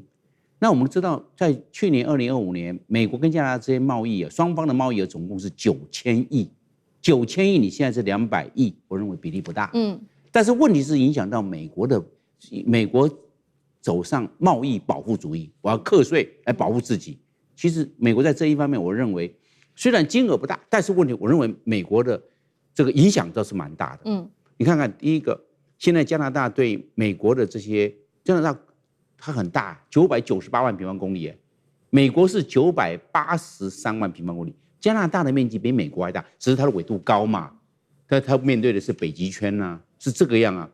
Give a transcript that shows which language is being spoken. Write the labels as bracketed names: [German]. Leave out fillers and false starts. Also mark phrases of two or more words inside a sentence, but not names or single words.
[Chinese] 那我們知道，在去年2025年，美國跟加拿大之間貿易雙方的貿易額總共是9000億，9000億你現在是200億，我認為比例不大。但是問題是影響到美國走上貿易保護主義，我要課稅來保護自己。其實美國在這一方面，我認為雖然金額不大，但是問題我認為美國的這個影響倒是蠻大的。你看看第一個，現在加拿大對美國的這些加拿大它很大，998萬平方公里，美國是983萬平方公里，加拿大的面積比美國還大，只是它的緯度高嘛，它面對的是北極圈啊，是這個樣啊。